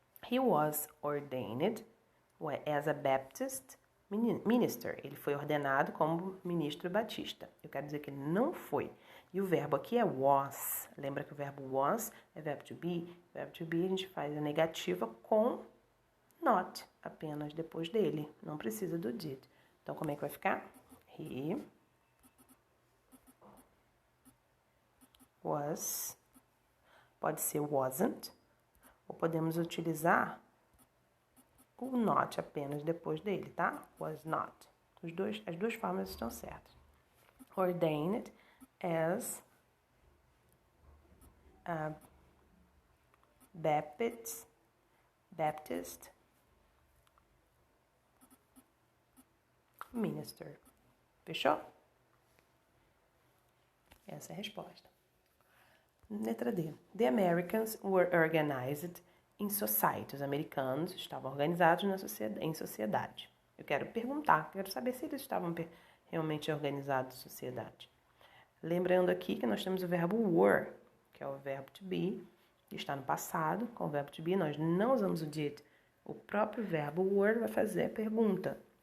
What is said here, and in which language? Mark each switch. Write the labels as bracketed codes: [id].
[en] He was ordained as a Baptist minister. [pt] Ele foi ordenado como ministro batista. Eu quero dizer que ele não foi. E o verbo aqui é was. Lembra que o verbo was é verbo to be? Verbo to be a gente faz a negativa com not, apenas depois dele. Não precisa do did. Então, como é que vai ficar? [en] He was. [pt] Pode ser wasn't. Ou podemos utilizar o not apenas depois dele, tá? [en] Was not. [pt] As duas formas estão certas. [en] Ordained as a Baptist minister. [pt] Fechou? Essa é a resposta. Letra D. [en] The Americans were organized in society. [pt] Os americanos estavam organizados em sociedade. Eu quero perguntar, quero saber se eles estavam realmente organizados em sociedade. Lembrando aqui que nós temos o verbo were, que é o verbo to be, que está no passado. Com o verbo to be nós não usamos o did. O próprio verbo were vai fazer a pergunta.